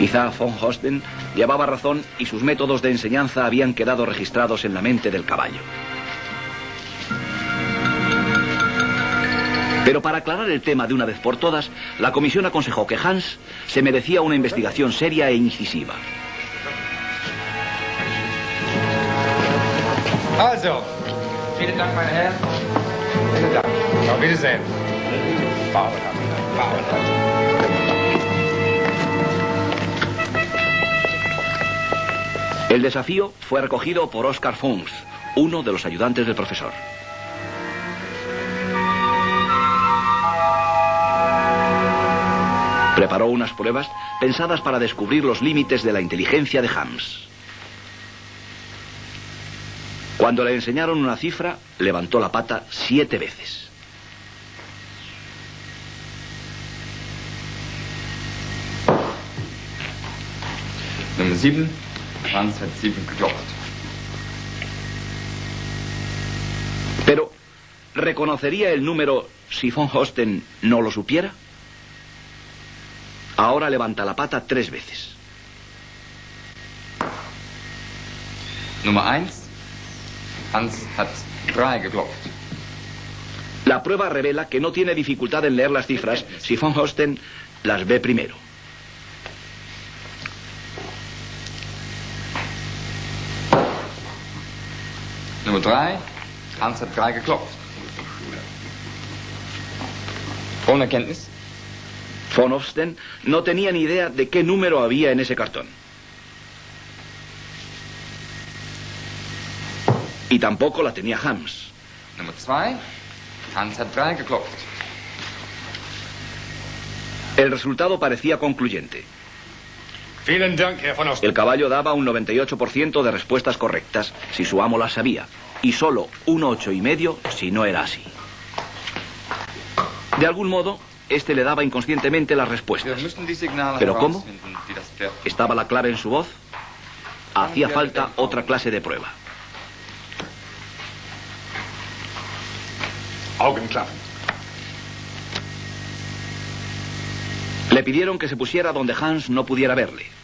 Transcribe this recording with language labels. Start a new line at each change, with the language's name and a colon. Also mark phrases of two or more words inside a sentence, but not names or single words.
Spanish: Quizá von Osten llevaba razón y sus métodos de enseñanza habían quedado registrados en la mente del caballo. Pero para aclarar el tema de una vez por todas, la comisión aconsejó que Hans se merecía una investigación seria e incisiva.
German: Also, vielen Dank, meine Herren. Vielen Dank. Auf Wiedersehen.
Spanish: El desafío fue recogido por Oskar Funks, uno de los ayudantes del profesor. Preparó unas pruebas pensadas para descubrir los límites de la inteligencia de Hans. Cuando le enseñaron una cifra, levantó la pata 7 veces.
German: Nummer 7. Hans hat 7 geklopft.
Spanish: Pero, ¿reconocería el número si von Osten no lo supiera? Ahora levanta la pata 3 veces.
German: Nummer 1. Hans hat 3 geklopft.
Spanish: La prueba revela que no tiene dificultad en leer las cifras si von Osten las ve primero.
German: Nummer 3. Hans hat 3 geklopft. Ohne Kenntnis.
Spanish: Von Osten no tenía ni idea de qué número había en ese cartón. Y tampoco la tenía Hans.
German: Nummer 2. Hans hat 3 geklopft.
Spanish: El resultado parecía concluyente.
German: Vielen Dank, Herr von Osten.
Spanish: El caballo daba un 98% de respuestas correctas si su amo las sabía, y solo un 8,5 si no era así. De algún modo, este le daba inconscientemente las respuestas.
German: Wir müssen die Signale
Spanish: ¿Pero cómo?
German: herausfinden, die das Pferd...
Spanish: ¿Estaba la clave en su voz? Hacía falta otra clase de prueba.
German: Augenklappen.
Spanish: Le pidieron que se pusiera donde Hans no pudiera verle.